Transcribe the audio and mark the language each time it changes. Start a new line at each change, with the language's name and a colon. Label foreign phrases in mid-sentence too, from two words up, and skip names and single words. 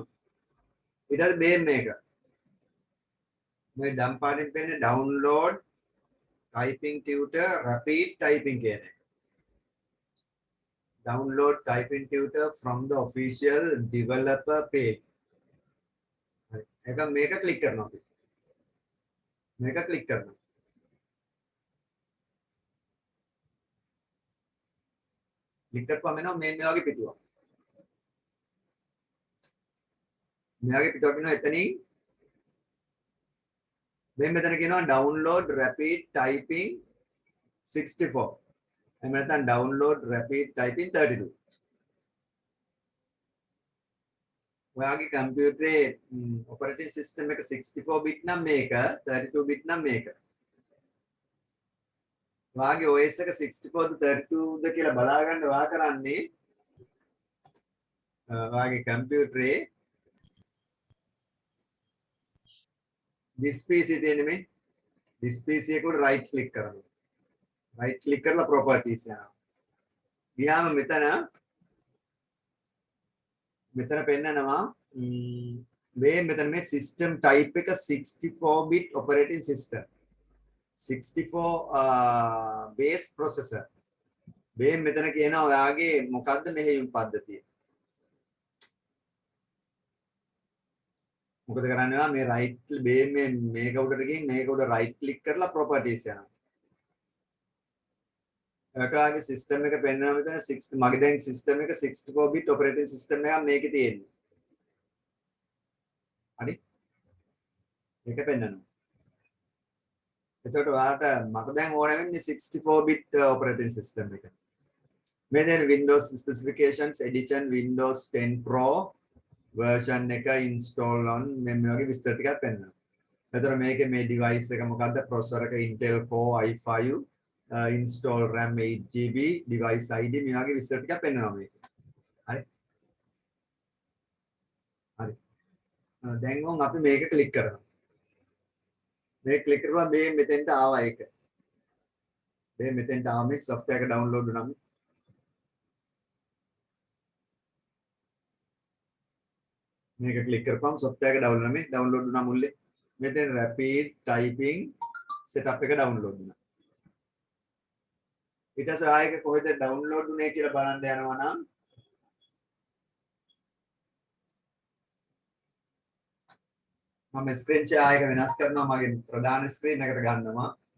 Sinhala: ඊට පස්සේ බේම් මේක. මේ දම් පාඩින් පෙන්නේ
English: download typing tutor rapid typing
Sinhala: කියන්නේ.
English: Download typing tutor from the official developer page.
Sinhala: හරි. ඒක මේක ක්ලික් කරනවා අපි. මේක ක්ලික් කරනවා. ක්ලික් කරපුවම එනවා මේ වගේ පිටුවක්. මේ වගේ පිටුවක් එනවා එතනින් මෙතන කියනවා
English: download rapid typing 64.
Sinhala: එහෙම නැත්නම්
English: download rapid typing 32.
Sinhala: ඔයාගේ කම්පියුටරේ
English: operating system
Sinhala: එක 64 bit නම් මේක 32 bit නම් මේක. ඔයාගේ OS එක 64ද 32ද කියලා බලා ගන්න ඔයා කරන්නේ ඔයාගේ කම්පියුටරේ
English: this PC
Sinhala: තියෙන්නේ මේ
English: this PC
Sinhala: එකට
English: right click
Sinhala: කරනවා.
English: right click
Sinhala: කරලා properties යනවා. ගියාම මෙතන පෙන්නනවා මෙතන මේ
English: system type
Sinhala: එක
English: 64 bit operating system 64 base processor
Sinhala: මෙතන කියනවා ඔයාගේ මොකද්ද මෙහෙයුම් පද්ධතිය. මොකද කරන්නේ මේ right මේක උඩට ගිහින් මේක උඩ
English: right click
Sinhala: කරලා properties යනවා. ඔයාගේ system එක පෙන්නනවා මෙතන මගේ දැන් system එක
English: 64 bit operating system
Sinhala: එකක් මේකේ තියෙන්නේ. හරි. මේක පෙන්නනවා. එතකොට ඔයාලට මට දැන් ඕන වෙන්නේ
English: 64 bit operating system
Sinhala: එක. මේ දැන්
English: Windows specifications edition Windows 10 Pro version
Sinhala: එක
English: install on
Sinhala: මේ වගේ විස්තර ටිකක් පෙන්නනවා. එතකොට මේකේ මේ device එක මොකද්ද? processor එක
English: Intel Core i5 install RAM 8GB device ID
Sinhala: මේ වගේ විස්තර ටිකක් පෙන්නනවා මේක. හරි. හරි. දැන් අපි මේක ක්ලික් කරනවා. මේ ක්ලික් කරලා මේ මෙතෙන්ට ආවා ඒක. මේ මෙතෙන්ට ආව මේ software එක download වුණා. මේක ක්ලික් කරපුවම software එක download වුණා. මේ download වුණා මුල්ලේ. මෙතෙන්
English: rapid typing setup
Sinhala: එක download වුණා. ඊට පස්සේ ආයෙක කොහෙද download වුනේ කියලා බලන්න යනවා නම් මම
English: screen share
Sinhala: එක වෙනස් කරනවා මගේ ප්‍රධාන ස්ක්‍රීන් එකට ගන්නවා.